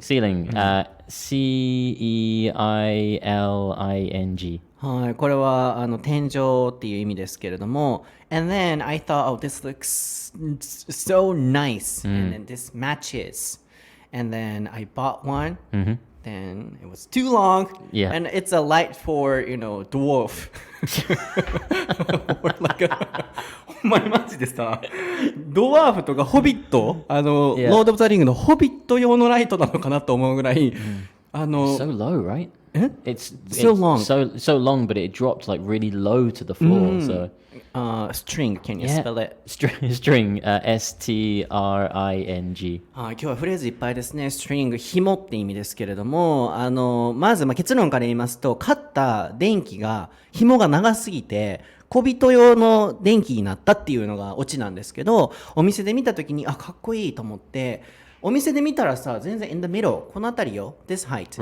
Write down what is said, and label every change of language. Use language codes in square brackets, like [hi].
[en] Ceiling. Ceiling. [ja] はい、これは天井っていう意味ですけれども [en] And then I thought, oh, this looks so nice and then this matches and then I bought one then it was too long Yeah. and it's a light for, dwarf or like a [ja] ほんまにマジでさドワーフとかホビットロード・オブ・ザ・リングのホビット用のライトなのかなと思うぐらい [en] So low, right? It's So long. So long, but it dropped like really low to the floor. So string, can you spell it? String. String. [ja] はい、今日はフレーズいっぱいですね。ストリング、紐って意味ですけれども、まず、結論から言いますと、買った電気が、紐が長すぎて、小人用の電気になったっていうのがオチなんですけど、お店で見たときに、かっこいいと思って、お店で見たらさ、全然 [en] in the middle、 [ja] この辺りよ、 [en] this height。